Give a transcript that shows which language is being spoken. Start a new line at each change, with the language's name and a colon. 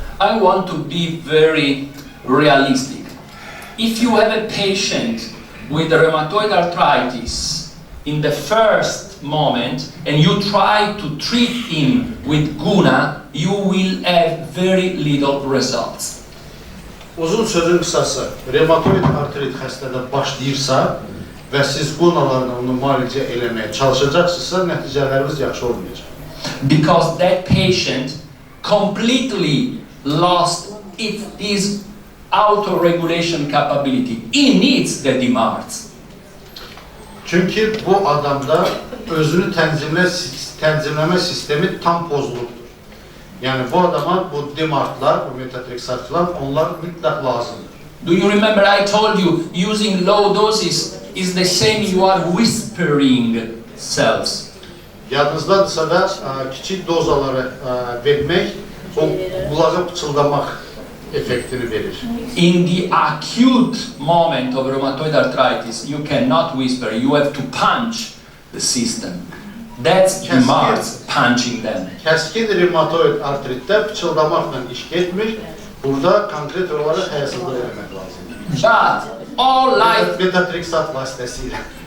English: I want to be very realistic. If you have a patient with rheumatoid arthritis in the first moment and you try to treat him with GUNA, you will have very little results.
Azerbaijani: Uzun sözün qısası, rheumatoid artrit xəstədə başlayırsa və siz GUNA-larla onu müalicə eləməyə çalışacaqsınızsa, nəticələrimiz yaxşı olmayacaq.
English: Because that patient completely lost his auto-regulation capability. He needs the DMARDs.
Azerbaijani: Çünki bu adamda özünü tənzimləmə sistemi tam pozulubdur. Yəni bu adama bu DMARDlar, bu metatrexatlar, onlar mütləq lazımdır.
English: Do you remember I told you using low doses is the same you are whispering cells?
Azerbaijani: Yadınızdadırsa da kiçik dozaları vermək, o qulağa pıçıldamaq effektini verir.
English: In the acute moment of rheumatoid arthritis, you cannot whisper, you have to punch the system. That's DMARDs punching them.
Azerbaijani: Kəskin rheumatoid artritdə pıçıldamaqla iş getmir, burada konkret olaraq həyasızlıq eləmək lazımdır.
English: But all life,
Azerbaijani: Metatrexat vasitəsilə,